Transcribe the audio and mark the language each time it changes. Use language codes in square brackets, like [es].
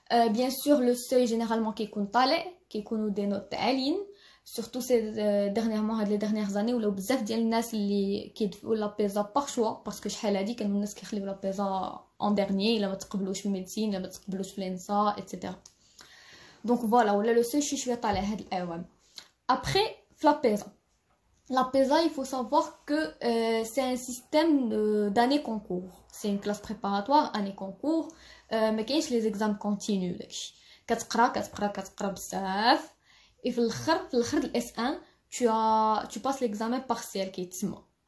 [fr] Bien sûr, le seuil généralement qui compte des notes [ar] عاليين, [fr] surtout dernièrement les dernières années [ar] ولا بزاف ديال الناس اللي كيدفعوا [fr] la PESA par choix, parce que [ar] شحال هادي كانوا الناس كيخليو [fr] la PESA en dernier [ar] الا ما تقبلوش في الميديسين الا ما تقبلوش في الانسا [fr] etc. Donc voilà, [ar] ولا [fr] le seuil [ar] شويه طالع هاد الاعوام. [fr] Après la PESA. La PESA, il faut savoir que c'est un système d'année concours. C'est une classe préparatoire, année concours. Mais qu'il y a les examens continus. [ar] كتقرا بزاف. [fr] Et [ar] في الآخر [fr] de S1, tu passes l'examen partiel qui est [ar] تسمى.